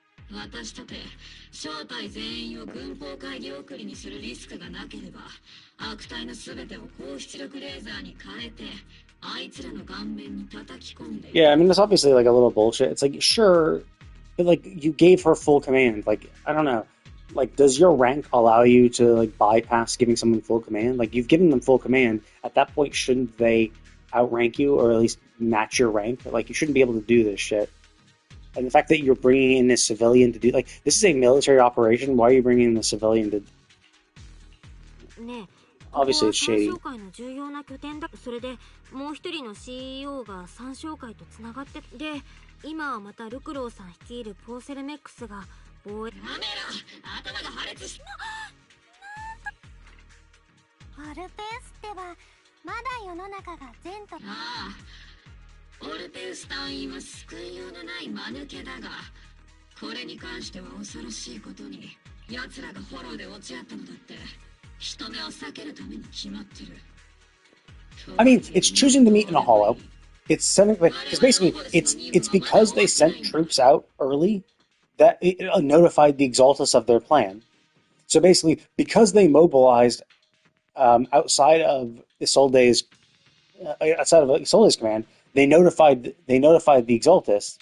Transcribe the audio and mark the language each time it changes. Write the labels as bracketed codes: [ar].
[ja] 私とて正体全員を軍法会議送りにするリスクがなければ、悪態のすべてを高出力レーザーに変えてあいつらの顔面に叩き込んで。 [en] Yeah, I mean, that's obviously like a little bullshit. It's like, sure, but like you gave her full command. Like, I don't know. Like, does your rank allow you to like bypass giving someone full command? Like, you've given them full command. At that point, shouldn't they outrank you or at least match your rank? Like, you shouldn't be able to do this shit. And the fact that you're bringing in a civilian to do, like, this is a military operation. Why are you bringing in a civilian to? [ja] ねえ、 [en] Obviously, it's [ja] 三商会の重要な拠点だ。それでもう一人の CEO が三商会とつながってで、今はまたルクローさん率いるポーセルメックスが防衛。やめろ、頭が破裂し。オルペウスってはまだ世の中が善と。ああ、オルペウス隊員は救いようのない間抜けだが、これに関しては恐ろしいことに奴らがフォローで落ち合ったのだって、人目を避けるために決まってる。 [en] I mean, it's choosing to meet in a hollow. It's sending, because basically, it's because they sent troops out early that it notified the Exaltus of their plan. So basically, because they mobilized outside of Isolde's command, they notified the Exaltus.